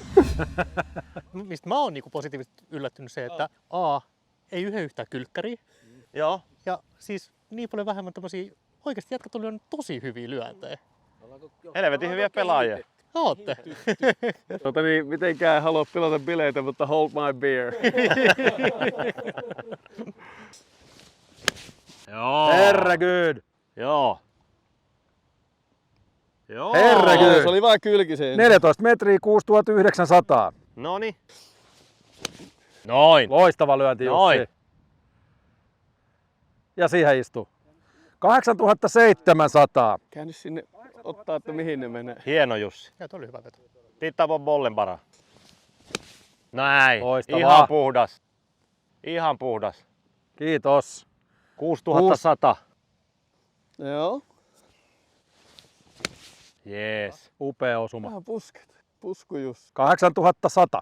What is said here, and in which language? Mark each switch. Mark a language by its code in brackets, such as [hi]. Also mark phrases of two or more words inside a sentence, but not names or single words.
[fi] Mistä mä oon niinku positiivisesti yllättynyt se, että A, ei yhtään kylkkäriä. Joo. Ja siis niin paljon vähemmän tämmösiä, oikeasti jätkät on lyönyt tosi hyviä lyöntejä. Helvetin hyviä pelaajia. Ootte. Niin, mitenkään en halua pilata bileitä, mutta [en] hold my beer. [fi] Joo. Herregud! Joo. Joo. Herregud! Se oli vaan kylkiseen. 14 metriä 6900. Noni. Noin. Loistava lyönti Noin. Jussi. Ja siihen istuu. 8700. Käänny sinne ottaa, että mihin ne menee. Hieno Jussi. Ja toi oli hyvä veto. [sv] Titta på bollen bara. [fi] Näin. Loistavaa. Ihan puhdas. Ihan puhdas. Kiitos. 6100. Joo. Jees. Upea osuma. Vähän pusket. Pusku Jussi. 8100.